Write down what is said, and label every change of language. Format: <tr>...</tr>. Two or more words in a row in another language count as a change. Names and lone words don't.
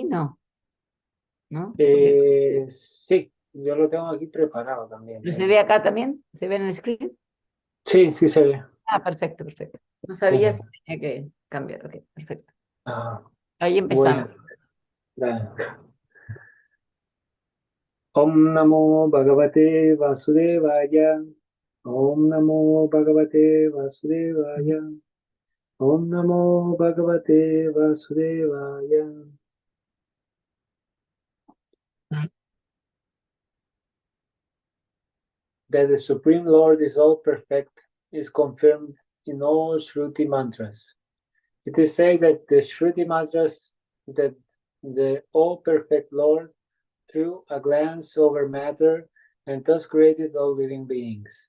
<es>No, ¿no? Porque, Sí, yo lo tengo aquí preparado también. ¿pero se ve acá también? ¿Se ve en el screen? Sí, sí se ve. Ah, perfecto, perfecto. No sabía si Ujú. tenía que cambiar. Ok, perfecto. Ah, Ahí voy empezamos. a... dale.</es> <sa>Om Namo Bhagavate Vasudevaya. Om Namo Bhagavate Vasudevaya. Om Namo Bhagavate Vasudevaya.</sa> <en>That the Supreme Lord is all perfect is confirmed in all</en> <sa>Shruti mantras.</sa> <en>It is said that the</en> <sa>Shruti mantras</sa> <en>that the all perfect Lord threw a glance over matter and thus created all living beings.</en>